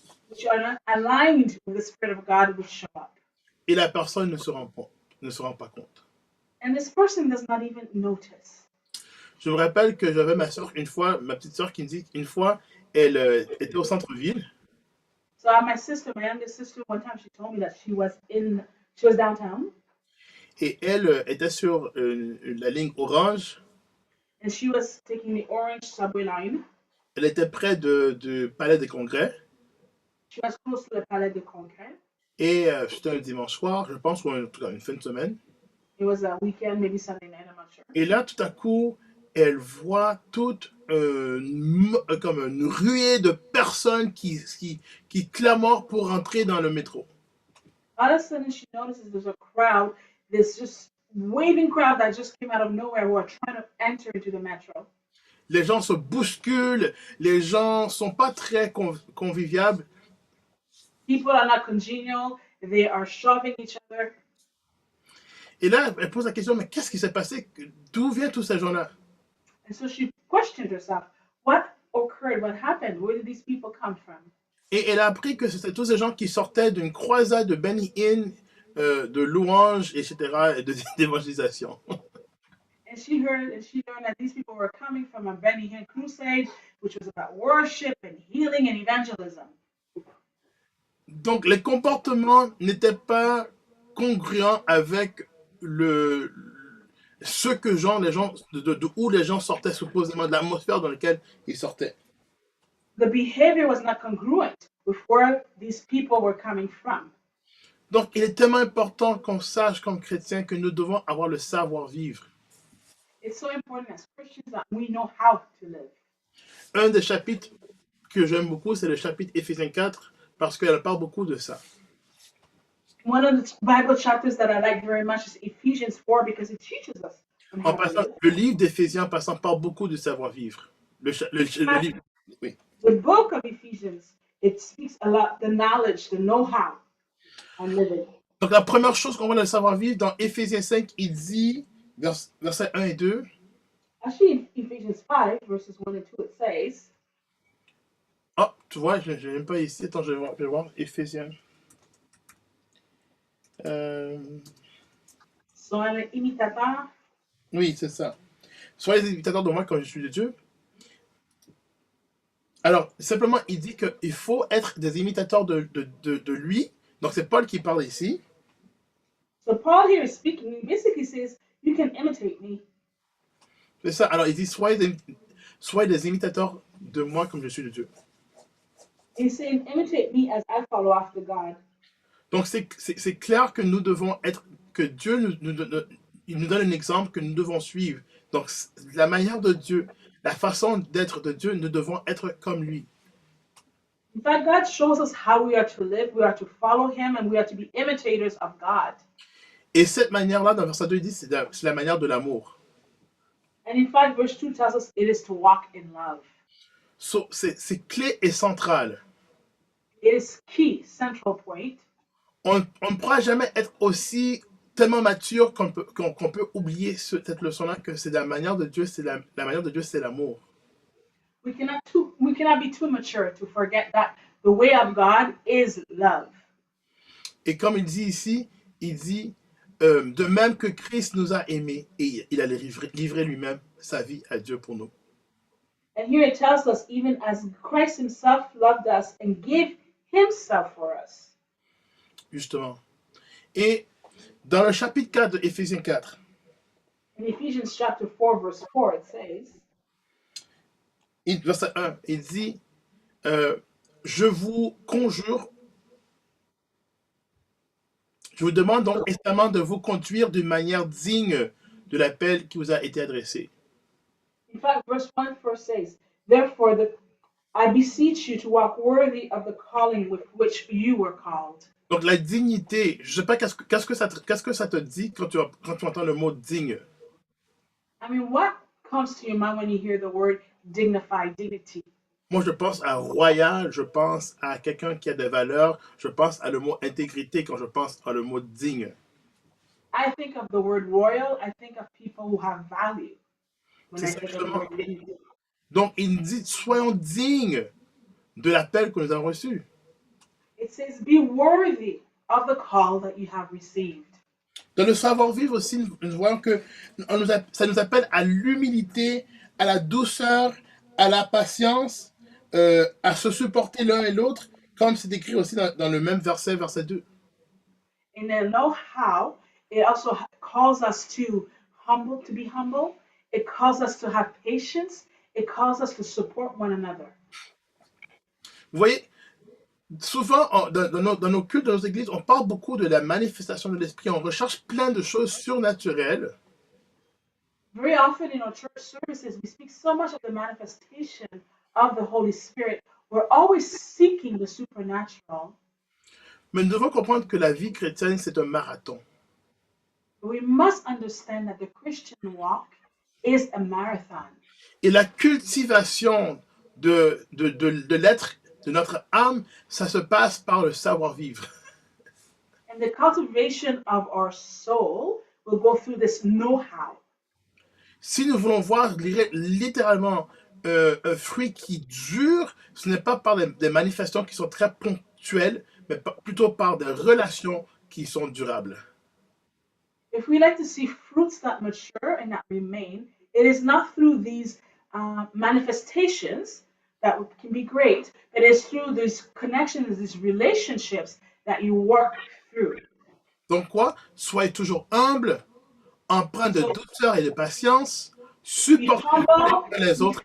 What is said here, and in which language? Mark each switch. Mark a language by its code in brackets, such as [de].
[en] which are not aligned with the Spirit of God, which show up. [fr] Et la personne ne se rend pas compte. [en] And this person does not even notice. [fr] Je me rappelle que j'avais ma soeur une fois, ma petite soeur qui me dit qu'une fois, elle était au centre-ville. [en] So my sister, my youngest sister, one time she told me that she was downtown. [fr] Et elle était sur la ligne orange. [en] And she was taking the orange subway line. [fr] Elle était près du palais des congrès. [en] She was close to the Palais des Congrès. [fr] Et c'était un dimanche soir, je pense, ou en tout cas une fin de semaine. [en] It was a weekend, maybe Sunday night, I'm not sure. [fr] Et là, tout à coup, elle voit toute comme une ruée de personnes qui clamorent pour entrer dans le métro. [en] All of a sudden, she notices there's a crowd, this just waving crowd that just came out of nowhere who are trying to enter into the metro. [fr] Les gens se bousculent, les gens sont pas très conviviables. [en] People are not congenial, they are shoving each other. [fr] Et là, elle pose la question, mais qu'est-ce qui s'est passé? D'où viennent tous ces gens-là? [en] And so she questioned herself, what occurred? What happened? Where did these people come from? [fr] Et elle a appris que c'était tous ces gens qui sortaient d'une croisade de Benny Hinn, de louanges, etc., et d'évangélisation. [en] And she learned that these people were coming from a Benny Hinn crusade, which was about worship and healing and evangelism. [fr] Donc, les comportements n'étaient pas congruents avec ce que les gens où les gens sortaient supposément, de l'atmosphère dans laquelle ils sortaient. [en] The behavior was not congruent with where these people were coming from. [fr] Donc, il est tellement important qu'on sache comme chrétiens que nous devons avoir le savoir-vivre. [en] It's so important as Christians that we know how to live. [fr] Un des chapitres que j'aime beaucoup, c'est le chapitre Éphésiens 4, parce qu'elle parle beaucoup de ça. [en] One of the Bible chapters that I like very much is Ephesians 4 because it teaches us. [fr] En passant, le livre d'Éphésiens parle beaucoup du savoir-vivre. Le livre, oui. [en] The book of Ephesians, it speaks a lot, the knowledge, the know-how on living. [fr] Donc la première chose qu'on voit dans le savoir-vivre, dans Éphésiens 5, il dit, versets 1 et 2. [en] Actually, in Ephesians 5, verses 1 and 2, it says. [fr] Oh, tu vois, je n'ai même pas ici. Attends, je vais voir. Éphésiens. Soyez imitateurs. Oui, c'est ça. Soyez les imitateurs de moi comme je suis de Dieu. Alors, simplement, il dit qu'il faut être des imitateurs de lui. Donc, c'est Paul qui parle ici. [en] So Paul here is speaking. He basically says, you can imitate me. [fr] C'est ça. Alors, il dit, soyez des imitateurs de moi comme je suis de Dieu. [en] He's saying, imitate me as I follow after God. [fr] Donc c'est clair que nous devons être, que Dieu il nous donne un exemple que nous devons suivre. Donc la manière de Dieu, la façon d'être de Dieu, nous devons être comme lui. [en] In fact, God shows us how we are to live, we are to follow Him, and we are to be imitators of God. [fr] Et cette manière-là, dans verset 2, il dit, c'est la manière de l'amour. [en] And in fact, verse 2 tells us it is to walk in love. [fr] So, c'est clé et central. [en] It is key, central point. [fr] On ne pourra jamais être aussi tellement mature qu'on peut oublier cette leçon-là, que c'est la manière de Dieu, la manière de Dieu, c'est l'amour. [en] We cannot be too mature to forget that the way of God is love. [fr] Et comme il dit ici, il dit, de même que Christ nous a aimés, et il allait livrer lui-même sa vie à Dieu pour nous. [en] And here it tells us, even as Christ Himself loved us and gave Himself for us. [fr] Justement. Et dans le chapitre 4 de Éphésiens 4, [en] In Ephesians chapter 4, verse 4, it says, [fr] verset 1, il dit, je vous conjure, je vous demande donc instamment de vous conduire d'une manière digne de l'appel qui vous a été adressé. [en] In fact, verse 1 first says, therefore, I beseech you to walk worthy of the calling with which you were called. [fr] Donc la dignité, je ne sais pas qu'est-ce que ça te dit quand tu entends le mot digne. [en] I mean, what comes to your mind when you hear the word dignified, dignity? [fr] Moi, je pense à royal, je pense à quelqu'un qui a des valeurs, je pense à le mot intégrité quand je pense à le mot digne. [en] I think of the word royal, I think of people who have value. When [fr] C'est [en] I [fr] ça [en] think of the [fr] justement. [en] word dignity. [fr] Donc, il dit, soyons dignes de l'appel que nous avons reçu. [en] It says, be worthy of the call that you have received. [fr] Dans le savoir-vivre aussi, nous voyons que ça nous appelle à l'humilité, à la douceur, à la patience, à se supporter l'un et l'autre, comme c'est écrit aussi dans le même verset 2. [en] In the know-how, it also calls us to be humble. It calls us to have patience. It calls us to support one another. [fr] Vous voyez, souvent, dans nos cultes, dans nos églises, on parle beaucoup de la manifestation de l'esprit. On recherche plein de choses surnaturelles. [en] Very often in our church services, we speak so much of the manifestation of the Holy Spirit. We're always seeking the supernatural. [fr] Mais nous devons comprendre que la vie chrétienne, c'est un marathon. [en] We must understand that the Christian walk is a marathon. [fr] Et la cultivation de l'être, de notre âme, ça se passe par le savoir-vivre. [en] And the cultivation of our soul will go through this know-how. [fr] Si nous voulons voir littéralement un fruit qui dure, ce n'est pas par des manifestations qui sont très ponctuelles, mais plutôt par des relations qui sont durables. [en] If we like to see fruits that mature and that remain, it is not through these manifestations that can be great, but it's through these connections, these relationships that you work through. [fr] Donc quoi? Soyez toujours humble, empreint de douceur et de patience, supportez les autres